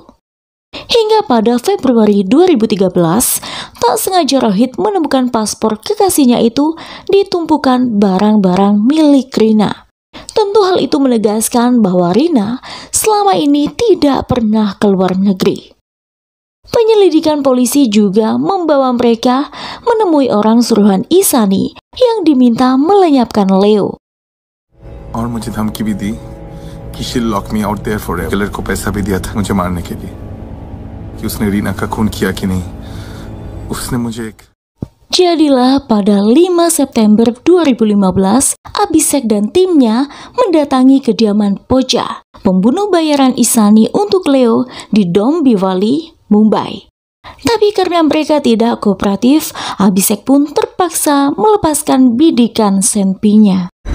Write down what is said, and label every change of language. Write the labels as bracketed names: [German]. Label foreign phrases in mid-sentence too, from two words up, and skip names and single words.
[Indonesian] Hingga pada Februari 2013, tak sengaja Rohit menemukan paspor kekasihnya itu di tumpukan barang-barang milik Rina. Tentu hal itu menegaskan bahwa Rina selama ini tidak pernah keluar negeri. Penyelidikan polisi juga membawa mereka menemui orang suruhan Isani yang diminta melenyapkan Leo. [Hindi] और मुझे धमकी भी दी कि [English] she'll lock me out there forever. [Hindi] किलर को पैसा भी दिया था मुझे मारने के लिए कि उसने रीना का खून किया कि नहीं. उसने मुझे एक [Indonesian] Jadilah pada 5 September 2015, Abhishek dan timnya mendatangi kediaman Pooja, pembunuh bayaran Isani untuk Leo di Dombivali, Mumbai. Tapi karena mereka tidak kooperatif, Abhishek pun terpaksa melepaskan bidikan senpinya.